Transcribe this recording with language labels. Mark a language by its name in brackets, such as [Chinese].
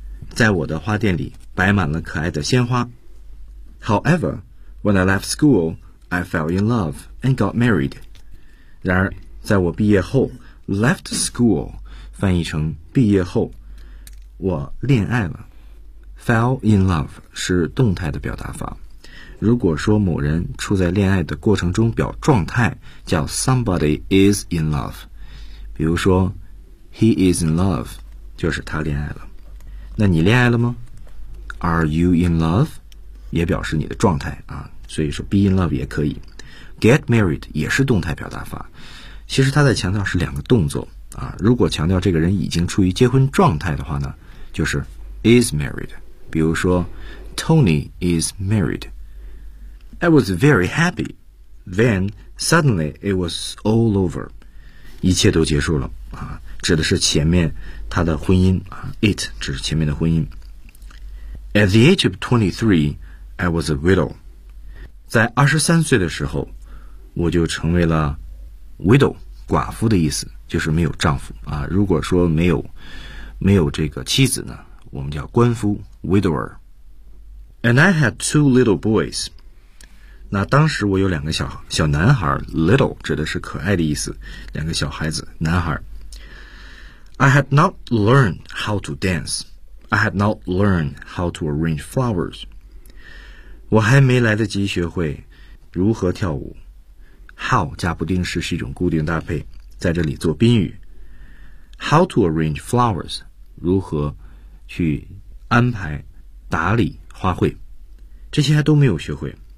[Chinese] 在我的花店里摆满了可爱的鲜花。 [English] However, when I left school, I fell in love and got married. [Chinese] 然而，在我毕业后 ，left school 翻译成毕业后，我恋爱了。 Fell in love 是动态的表达法。如果说某人处在恋爱的过程中表状态，叫 [English] somebody is in love， [Chinese] 比如说 [English] he is in love [Chinese] 就是他恋爱了。那你恋爱了吗？ [English] Are you in love [Chinese] 也表示你的状态啊，所以说 be in love 也可以。 Get married 也是动态表达法，其实他在强调是两个动作啊。如果强调这个人已经处于结婚状态的话呢，就是 is married， 比如说 [English] Tony is marriedI was very happy. Then, suddenly, it was all over. [Chinese] 一切都结束了、啊、指的是前面他的婚姻、啊、It 指前面的婚姻。 [English] At the age of 23, I was a widow. [Chinese] 在23岁的时候，我就成为了 widow, 寡妇的意思，就是没有丈夫、啊、如果说没有这个妻子呢，我们叫官夫 widower. [English] And I had two little boys. [Chinese] 那当时我有两个小男孩 ，little 指的是可爱的意思，两个小孩子，男孩。 [English] I had not learned how to dance. I had not learned how to arrange flowers. [Chinese] 我还没来得及学会如何跳舞。How 加不定式是一种固定搭配，在这里做宾语。 [English] How to arrange flowers? [Chinese] 如何去安排打理花卉？这些还都没有学会。